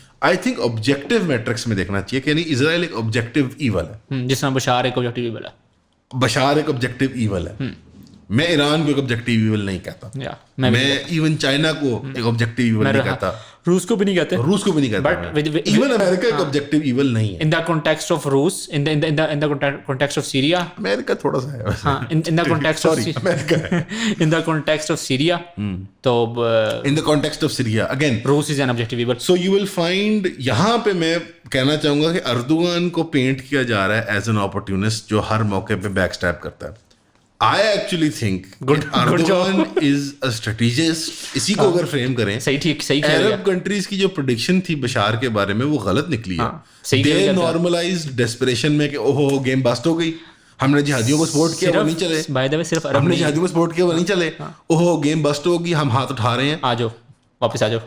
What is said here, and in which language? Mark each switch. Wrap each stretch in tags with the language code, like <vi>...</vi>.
<en>I think</en> <ur>objective matrix میں دیکھنا چاہیے کہ یعنی اسرائیل ایک آبجیکٹو ایول ہے, جس طرح بشار ایک آبجیکٹو ایول ہے. بشار ایک آبجیکٹو ایول ہے. میں ایران کو ایک آبجیکٹو ایول نہیں کہتا, میں ایون چائنا کو ایک آبجیکٹو ایول نہیں کہتا, روس کو بھی نہیں کہتے, روس کو بھی نہیں کہتا, ایون امریکہ ایک آبجیکٹو ایول نہیں ہے.</ur> <en>in the context of روس, in the context of Syria,</en> <ur>امریکہ تھوڑا سا ہے,</ur> <en>ہاں in the context of امریکہ, in the context of Syria, تو in the context of Syria again روس is an objective evil. So you will find,</en> <ur>یہاں پہ میں کہنا چاہوں گا کہ اردوغان کو پینٹ کیا جا رہا ہے</ur> <en>as an opportunist</en> <ur>جو ہر موقع پہ بیک اسٹیپ کرتا ہے.</ur> <en>I actually think Erdogan is a strategist.</en> <ur>اسی کو اگر فریم کریں, صحیح عرب کنٹریز کی جو پریڈکشن تھی بشار کے بارے میں وہ غلط نکلی ہے.</ur> <en>They normalized desperation</en> <ur>میں کہ اوہو گیم بسٹ ہو گئی, ہم نے جہادیوں کو سپورٹ کیا وہ نہیں چلے, صرف ہم نے جہادیوں کو سپورٹ کیا وہ نہیں چلے, اوہو گیم بسٹ ہوگی ہم ہاتھ اٹھا رہے ہیں, آ جاؤ واپس آ جاؤ.</ur>